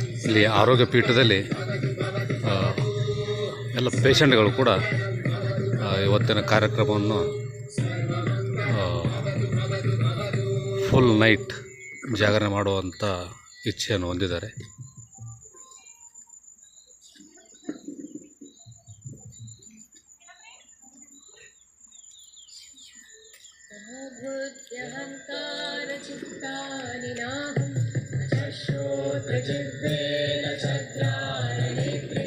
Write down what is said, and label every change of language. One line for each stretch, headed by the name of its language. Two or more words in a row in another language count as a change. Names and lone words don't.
Kannada: ಇಲ್ಲಿ ಆರೋಗ್ಯ ಪೀಠದಲ್ಲಿ ಎಲ್ಲ ಪೇಷಂಟ್ಗಳು ಕೂಡ ಇವತ್ತಿನ ಕಾರ್ಯಕ್ರಮವನ್ನು
English: full night
Kannada: ಜಾಗರಣೆ ಮಾಡುವಂಥ ಇಚ್ಛೆಯನ್ನು ಹೊಂದಿದ್ದಾರೆ.
Sanskrit: चित्तानि नाहं न च श्रोत्रजिह्वे न च घ्राणनेत्रे